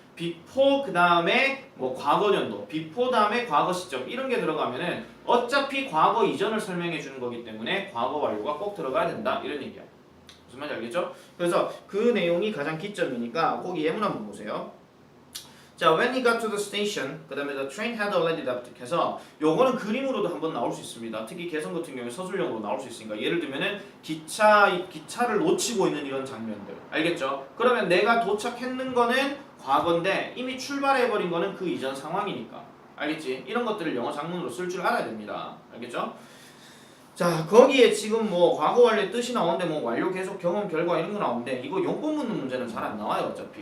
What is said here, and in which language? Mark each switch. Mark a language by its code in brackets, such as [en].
[ko] before 그 다음에 뭐 과거년도, before 다음에 과거 시점 이런 게 들어가면은 어차피 과거 이전을 설명해 주는 거기 때문에 과거 완료가 꼭 들어가야 된다 이런 얘기야. 무슨 말인지 알겠죠? 그래서 그 내용이 가장 기점이니까 거기 예문 한번 보세요. 자, [en] when he got to the station, [ko] 그 다음에 [en] the train had already left [ko] 해서 요거는 그림으로도 한번 나올 수 있습니다. 특히 개성 같은 경우에 서술형으로 나올 수 있으니까 예를 들면은 기차를 놓치고 있는 이런 장면들 알겠죠? 그러면 내가 도착했는 거는 과거인데 이미 출발해버린 거는 그 이전 상황이니까 알겠지? 이런 것들을 영어 장문으로 쓸 줄 알아야 됩니다. 알겠죠? 자, 거기에 지금 뭐 과거 완료의 뜻이 나오는데 뭐 완료 계속 경험 결과 이런 거 나오는데 이거 용법 묻는 문제는 잘 안 나와요 어차피.